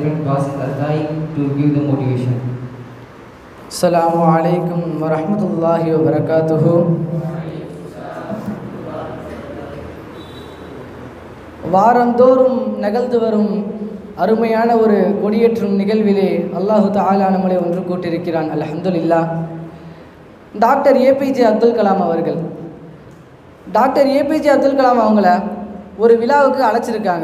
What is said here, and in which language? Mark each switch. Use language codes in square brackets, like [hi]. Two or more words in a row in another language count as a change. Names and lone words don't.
[en] Qasid Al-Tai to give the motivation. [ar] السلام عليكم ورحمة الله وبركاته. [ta] வாரந்தோறும் நிகழ்ந்து வரும் அருமையான ஒரு கொடியேற்றும் நிகழ்விலே [ar] الله تعالى [ta] நம்மளை ஒன்று கூட்டியிருக்கிறான். அல்ஹம்துலில்லாஹ். டாக்டர் ஏபிஜே அப்துல் கலாம் அவர்கள், டாக்டர் ஏபிஜே அப்துல் கலாம் அவங்கள ஒரு விழாவுக்கு அழைச்சிருக்காங்க.